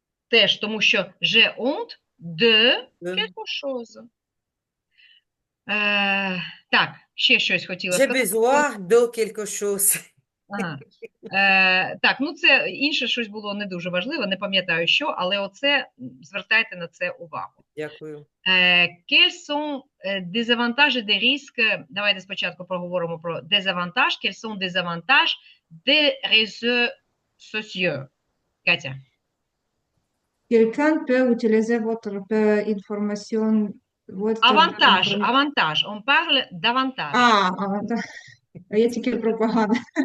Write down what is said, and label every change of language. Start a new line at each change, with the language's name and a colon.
Ukrainian: Теж тому що
French: j'ai honte de quelque chose.
Ukrainian: Так, ще щось хотіла
French: J'ai
Ukrainian: сказати.
French: besoin de quelque chose.
Ukrainian: Ага. Так, ну це інше щось було не дуже важливе, не пам'ятаю що, але оце, звертайте на це увагу. Дякую.
French: Quels sont des avantages et des risques?
Ukrainian: Давайте спочатку проговоримо про désavantages.
French: Quels sont des avantages des réseaux sociaux?
Ukrainian: Катя.
French: Quelqu'un peut utiliser votre information. Avantage, avantage. On parle d'avantage.
Ukrainian: А я тільки про погане.